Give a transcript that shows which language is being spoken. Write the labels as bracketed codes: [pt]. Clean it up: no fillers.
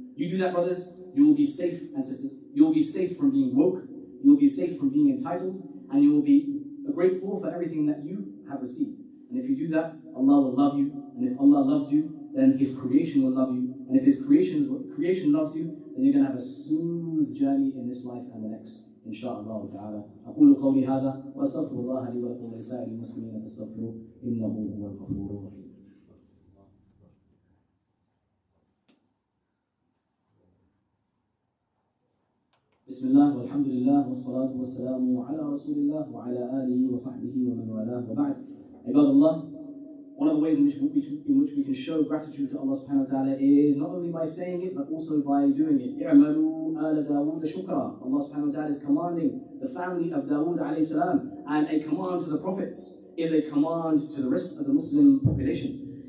[en] You do that, brothers, you will be safe, and sisters. You will be safe from being woke, you will be safe from being entitled, and you will be grateful for everything that you have received. And if you do that, Allah will love you, and if Allah loves you, then His creation will love you, and if His creation loves you, then you're going to have a smooth journey in this life and the next. [ar] إن شاء الله تعالى. أقول قولي هذا وأستغفر الله لي ولكم ولسائر المسلمين فاستغفروه إنه هو الغفور الرحيم. بسم الله والحمد لله والصلاة والسلام على رسول الله وعلى آله وصحبه ومن والاه وبعد. عباد الله, [en] one of the ways in which we can show gratitude to Allah subhanahu wa ta'ala is not only by saying it, but also by doing it. [ar] اعملوا آل داود شكرا. [en] Allah subhanahu wa ta'ala is commanding the family of Dawood alayhi salam, and a command to the prophets is a command to the rest of the Muslim population.